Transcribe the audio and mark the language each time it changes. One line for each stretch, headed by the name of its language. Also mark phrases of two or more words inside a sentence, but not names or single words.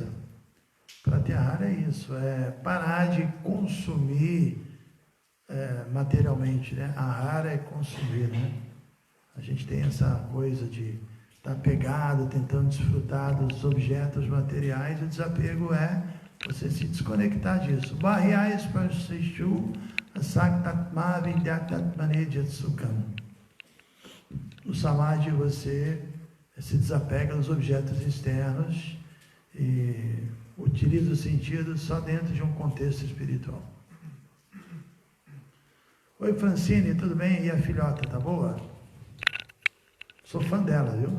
Portuguese: Pratyahara é isso, é parar de consumir materialmente, né? Ahara é consumir, né? A gente tem essa coisa de estar pegado, tentando desfrutar dos objetos materiais, e o desapego é você se desconectar disso.
Sanskrit: बह्यय स्पर्शेषु असक्तात्मा विद्यतात्मने जत्सुकम्.
Portuguese: No samadhi você se desapega dos objetos externos e utiliza o sentido só dentro de um contexto espiritual. Oi Francine, tudo bem? E a filhota, tá boa? Sou fã dela, viu?